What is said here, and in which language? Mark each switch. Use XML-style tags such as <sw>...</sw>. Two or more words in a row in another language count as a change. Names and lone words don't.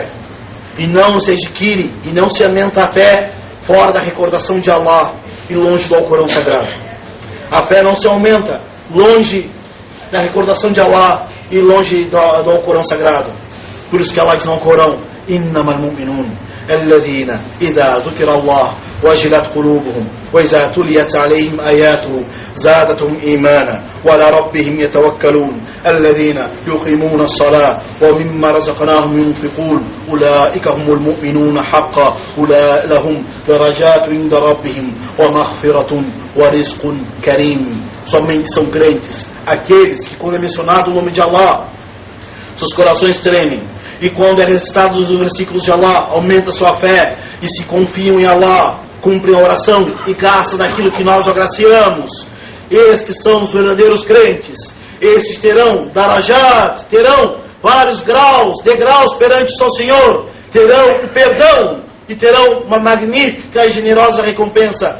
<pt>E não se adquire e não se aumenta a fé fora da recordação de Allah e longe do Alcorão Sagrado. A fé não se aumenta longe da recordação de Allah e longe do Alcorão Sagrado. Por isso que Allah diz no Alcorão:</pt> <ar>إنما المؤمنون الذين إذا ذكر الله وجلت قلوبهم وإذا تليت عليهم آياته زادتهم إيمانا وعلى ربهم يتوكلون الذين يقيمون الصلاة ومما رزقناهم ينفقون أولئك هم المؤمنون حقا أولئك لهم درجات عند ربهم ومغفرة ورزق كريم.</ar> <pt>Somente são crentes aqueles que, quando é mencionado o nome de Allah, seus corações tremem, e quando é recitado os versículos de Allah, aumenta sua fé e se confiam em Allah, cumprem a oração e gastam daquilo que nós agraciamos. Estes são os verdadeiros crentes. Estes terão darajat, terão vários degraus perante o seu Senhor, terão o perdão e terão uma magnífica e generosa recompensa.</pt>